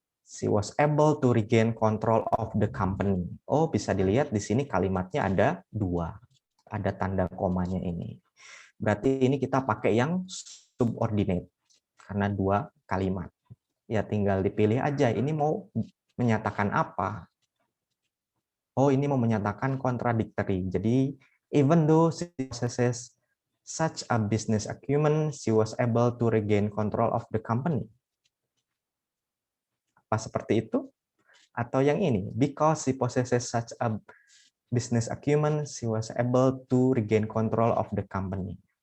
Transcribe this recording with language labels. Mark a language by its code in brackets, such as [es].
[en] She was able to regain control of the company. [id] Oh, bisa dilihat di sini kalimatnya ada dua. Ada tanda komanya ini. Berarti ini kita pakai yang subordinate. Karena dua kalimat. Ya tinggal dipilih aja, ini mau menyatakan apa. Oh, ini mau menyatakan contradictory. Jadi, [en] even though she possesses such a business acumen, she was able to regain control of the company. [id] Apa seperti itu? Atau yang ini, [en] because she possesses such a business acumen, she was able to regain control of the company.